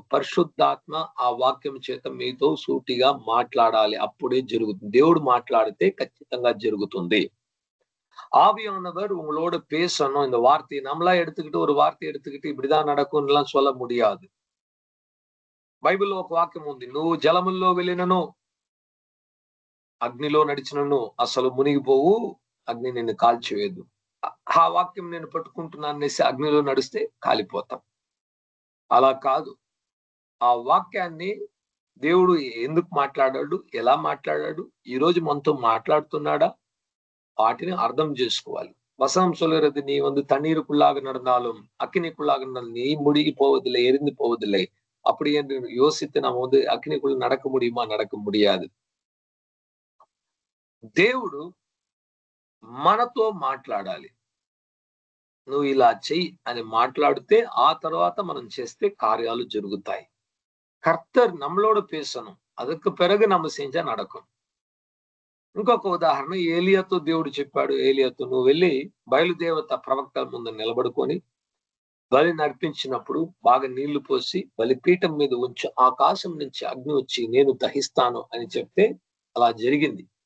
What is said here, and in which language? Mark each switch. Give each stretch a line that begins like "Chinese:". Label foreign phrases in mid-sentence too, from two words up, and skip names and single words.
Telugu: పరిశుద్ధాత్మ ఆ వాక్యం చేత మీతో సూటిగా మాట్లాడాలి, అప్పుడే జరుగుతుంది. దేవుడు మాట్లాడితే ఖచ్చితంగా జరుగుతుంది.
Tamil: ஆவியானவர் உங்களோட பேசணும். இந்த வார்த்தையை நம்மளா எடுத்துக்கிட்டு ஒரு வார்த்தையை எடுத்துக்கிட்டு இப்படிதான் நடக்கும் எல்லாம் சொல்ல முடியாது.
Telugu: బైబిల్లో ఒక వాక్యం ఉంది, నువ్వు జలముల్లో వెళ్ళినను అగ్నిలో నడిచినను అసలు మునిగిపోవు, అగ్ని నిన్ను కాల్చివేయదు. ఆ వాక్యం నేను పట్టుకుంటున్నాను అనేసి అగ్నిలో నడిస్తే కాలిపోతాం. అలా కాదు. ఆ వాక్యాన్ని దేవుడు ఎందుకు మాట్లాడాడు, ఎలా మాట్లాడాడు, ఈ రోజు మనతో మాట్లాడుతున్నాడా, వాటిని అర్థం చేసుకోవాలి.
Tamil: வசனம் சொல்கிறது, நீ வந்து தண்ணீருக்குள்ளாக நடந்தாலும் அக்கினிக்குள்ளாக நடந்தாலும் நீ முழுகி போவதில்லை, எரிந்து போவதில்லை. அப்படி என்று யோசித்து நம்ம வந்து అగ్నికుள்ள நடக்க முடியுமா? நடக்க முடியாது.
Telugu: దేవుడు మనతో మాట్లాడాలి. నువ్వు ఇలా చెయ్యి అని మాట్లాడితే ఆ తర్వాత మనం చేస్తే కార్యాలు జరుగుతాయి.
Tamil: కర్తర్ நம்மளோட பேசணும், அதுக்கு பிறகு நம்ம செஞ்சா நடக்கும்.
Telugu: ఇంకొక ఉదాహరణ, ఏలియాతో దేవుడు చెప్పాడు, ఏలియాతో నువ్వు వెళ్ళి బయలుదేవత ప్రవక్తల ముందు నిలబడుకొని బలి నడిపించినప్పుడు బాగా నీళ్లు పోసి బలిపీఠం మీద ఉంచి ఆకాశం నుంచి అగ్ని వచ్చి నేను దహిస్తాను అని చెప్తే అలా జరిగింది.